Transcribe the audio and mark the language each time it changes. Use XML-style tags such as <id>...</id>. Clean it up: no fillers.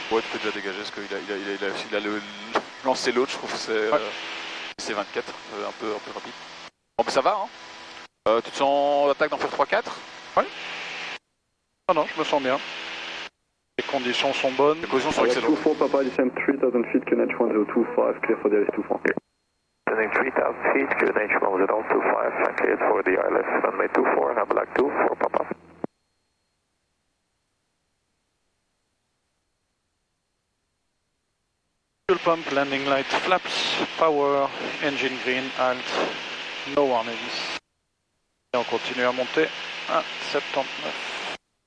<fr>Ouais, tu peux déjà dégager parce qu'il a lancé l'autre, je trouve que c'est c'est 24, un peu rapide. Bon, mais ça va, hein. Tu te sens l'attaque d'en faire 3-4? Ouais. Non, je me sens bien. Les conditions sont bonnes. Les conditions sont excellentes.</fr> <en>2-4 Papa, descend 3000 feet, QNH 1025, clear for the ILS 24. Descending 3000 feet, QNH 1025, cleared for the ILS, runway 24, have Black 2-4 Papa. Fuel pump, landing light, flaps, power, engine green, alt, no warnings.</en> <fr>Et on continue à monter à 79.</fr>